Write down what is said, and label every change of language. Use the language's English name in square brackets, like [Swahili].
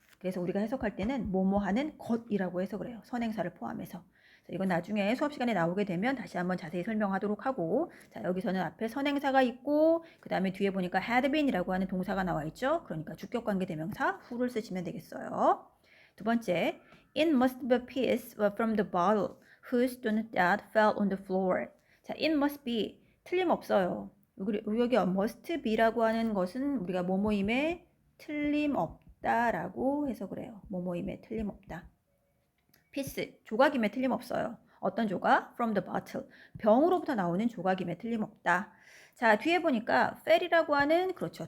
[Korean] 그래서 우리가 해석할 때는 뭐뭐 하는 것이라고 해석을 해요. 선행사를 포함해서. 이건 나중에 수업 시간에 나오게 되면 다시 한번 자세히 설명하도록 하고, 자, 여기서는 앞에 선행사가 있고 그 다음에 뒤에 보니까 had been이라고 하는 동사가 나와 있죠. 그러니까 주격관계 대명사 who를 쓰시면 되겠어요. 두 번째, [English] it must be a piece from the bottle whose donut fell on the floor. [Korean] 자, [English] it must be [Korean] 틀림없어요. 여기 must be라고 하는 것은 우리가 뭐뭐임에 틀림없다라고 해석을 해요. 뭐뭐임에 틀림없다. piece, 조각임에 틀림없어요. 어떤 조각? [English] from the bottle. [Korean] 병으로부터 나오는 조각임에 틀림없다. 자, 뒤에 보니까 fell이라고 하는 그렇죠.